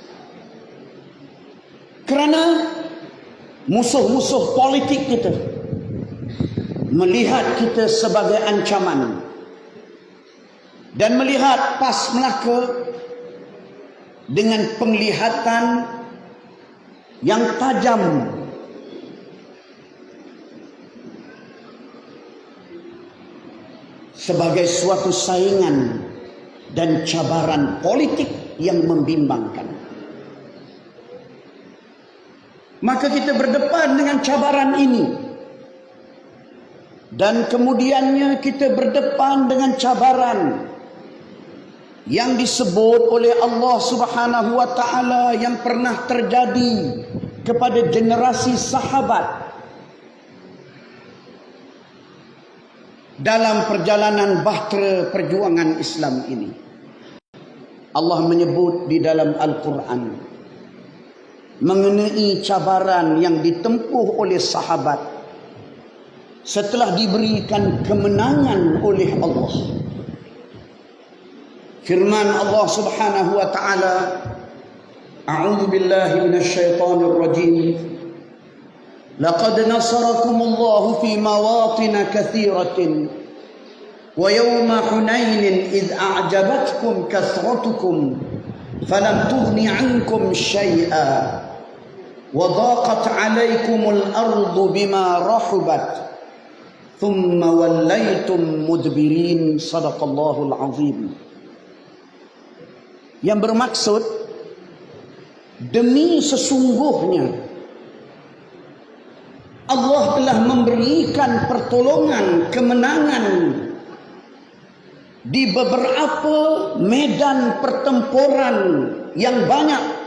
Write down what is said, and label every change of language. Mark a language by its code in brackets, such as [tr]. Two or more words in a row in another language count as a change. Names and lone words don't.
[ms] Kerana musuh-musuh politik kita melihat kita sebagai ancaman dan melihat PAS Melaka dengan penglihatan yang tajam, sebagai suatu saingan dan cabaran politik yang membimbangkan. Maka kita berdepan dengan cabaran ini, dan kemudiannya kita berdepan dengan cabaran yang disebut oleh Allah [ar] سبحانه وتعالى [ms] yang pernah terjadi kepada generasi sahabat dalam perjalanan bahtera perjuangan Islam ini. Allah menyebut di dalam Al-Quran mengenai cabaran yang ditempuh oleh sahabat setelah diberikan kemenangan oleh Allah. Firman Allah [ar] سبحانه وتعالى أعوذ بالله من الشيطان الرجيم. لقد نصركم الله في مواطن كثيرة ويوم حنين إذ أعجبتكم كثرتكم فلم تغن عنكم شيئا وضاقت عليكم الأرض بما رحبت ثم وليتم مدبرين. صدق الله العظيم. [ms] Yang bermaksud, demi sesungguhnya Allah telah memberikan pertolongan, kemenangan di beberapa medan pertempuran yang banyak.